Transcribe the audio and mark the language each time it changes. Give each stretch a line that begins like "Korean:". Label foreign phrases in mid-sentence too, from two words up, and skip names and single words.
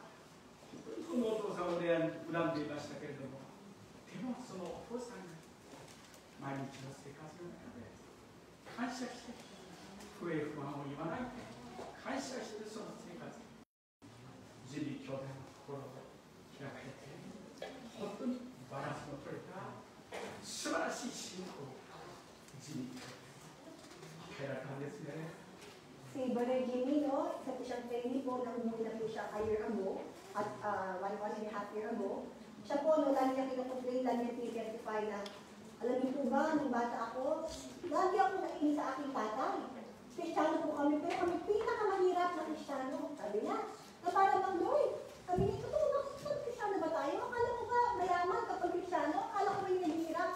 Japanese: 本当にこのお父さんを恨んでいましたけれども、でもそのお父さんが毎日の生活の中で感謝して不平不安を言わないで感謝してその生活、ジミー兄弟の心を開かれて本当にバランスの取れた素晴らしい信仰をジミー兄弟与えられたんですね。
Filipino: Si Brother Jimmy, no? Isa po siyang trainee po na umuwi na po siya
English: a year ago,
Filipino: at 1.5
English: year ago.
Filipino: Siya po, no, lagi niya kinocomplain, lagi niya pinitestify na, alam niyo po ba, nung bata ako, lagi ako nainis sa aking tatay. Kristiyano po kami, pero kami pinakamahirap na Kristiyano. Sabi niya, na parang bang Lord, kami niya, totoo ba, Kristiyano ba tayo? Akala ko ba mayaman kapag Kristiyano? Akala ko ba yung naghihirap?